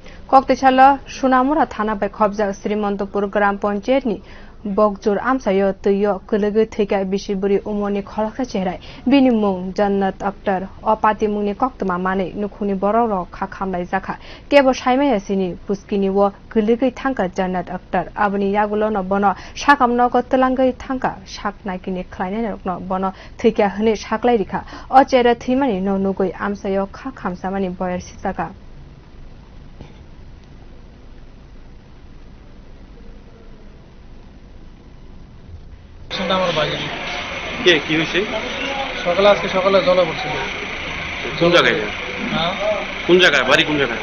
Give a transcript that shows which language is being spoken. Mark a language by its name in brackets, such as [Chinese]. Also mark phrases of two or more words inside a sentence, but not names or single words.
[Kok Borok] कक्तेछाला सुनामुरा थाना बाय खबजा श्रीमन्तपुर ग्राम पञ्चायतनि बगजोर आमसायो तैयो कलगै थैका बिसिबुरी उमरनि खलखा चेहरा बिनि मुं जन्नत अख्तर अपाति मुंनि कक्तमा माने नुखुनि बरर खाखामलाय जाखा केबो साइमायासिनि पुस्किनि व कलगै थांका जन्नत अख्तर आबनि यागुलो न बन साकाम न गतलांगै थांका साक नाकिनि ख्लायनाय न बन थैका हने साकलाय रिखा अचेरा थैमानि न नुगै आमसायो खाखामसामानि बयर सिताका [Bangla] আমার বাড়ি কে কি হইছে সকালে আজকে সকালে জলে পড়ছিল কোন জায়গায় হ্যাঁ কোন জায়গায় বাড়ি কোন জায়গায়